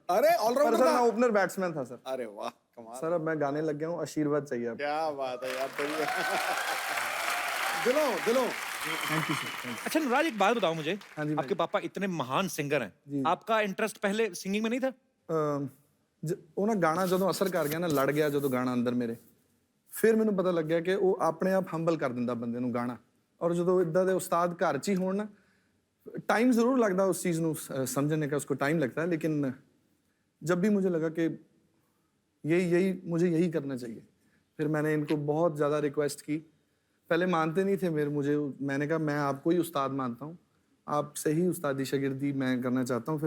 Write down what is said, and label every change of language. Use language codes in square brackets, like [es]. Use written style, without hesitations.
[hi] अरे allrounder sir था। मैं ओपनर बैट्समैन था सर। अरे वाह कमाल। सर अब मैं गाने लग गया हूँ, आशीर्वाद चाहिए आप। क्या बात है यार, बढ़िया। दिलों थैंक यू सर। अच्छा नवराज एक बात बताओ मुझे, हाँ जी आपके पापा इतने महान सिंगर हैं, आपका इंटरेस्ट पहले सिंगिंग में नहीं था? [pa] ਉਹ ਨਾ ਗਾਣਾ ਜਦੋਂ ਅਸਰ ਕਰ ਗਿਆ ਨਾ, ਲੜ ਗਿਆ ਜਦੋਂ ਗਾਣਾ ਅੰਦਰ ਮੇਰੇ, ਫਿਰ ਮੈਨੂੰ ਪਤਾ ਲੱਗਿਆ ਕਿ ਉਹ ਆਪਣੇ ਆਪ ਹੰਬਲ ਕਰ ਦਿੰਦਾ ਬੰਦੇ ਨੂੰ ਗਾਣਾ। ਔਰ ਜਦੋਂ ਇਦਾਂ ਦੇ ਉਸਤਾਦ ਘਰ 'ਚ ਹੀ ਹੋਣ ਨਾ, [hi] टाइम ज़रूर लगता है उस चीज़ को समझने का, उसको टाइम लगता है, लेकिन जब भी मुझे लगा कि मुझे यही करना चाहिए, फिर मैंने इनको बहुत ज़्यादा रिक्वेस्ट की। पहले मानते नहीं थे मैंने कहा मैं आपको ही उस्ताद मानता हूँ, आपसे ही उस्तादी शागिर्दी मैं करना चाहता हूँ।